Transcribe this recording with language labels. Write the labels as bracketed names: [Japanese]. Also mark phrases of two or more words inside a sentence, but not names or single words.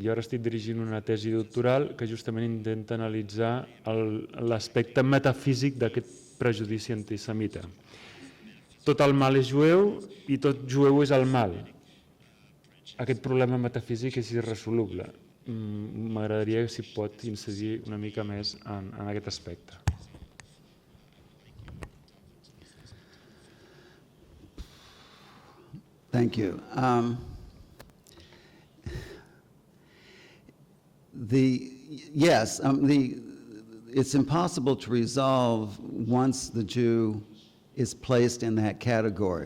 [Catalan] Jo ara estic dirigint una tesi doctoral que justament intenta analitzar l'aspecte metafísic d'aquest prejudici antisemita. Tot el mal és jueu i tot jueu és el mal. Aquest problema metafísic és irresoluble. M'agradaria si pot incidir una mica més en aquest aspecte. [English] Thank you. It's impossible to resolve once the Jew is placed in that category.